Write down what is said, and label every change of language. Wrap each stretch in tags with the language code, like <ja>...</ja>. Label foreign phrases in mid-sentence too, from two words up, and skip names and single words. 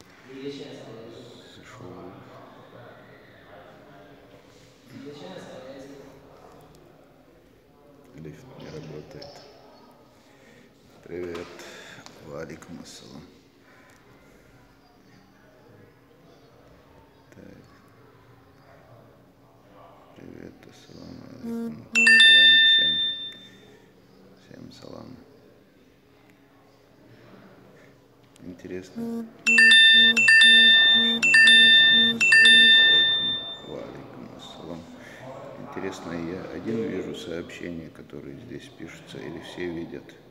<ru>Зашел. Лифт не работает. Привет.</ru> <ar>وعليكم السلام.</ar> <ru>Так. Привет,</ru> <ar>السلام عليكم.</ar> <ru>Салам всем салам. Интересно.</ru> <ar>وعليكم السلام.</ar> <ru>Интересно, я один вижу сообщения, которые здесь пишутся, или все видят?</ru>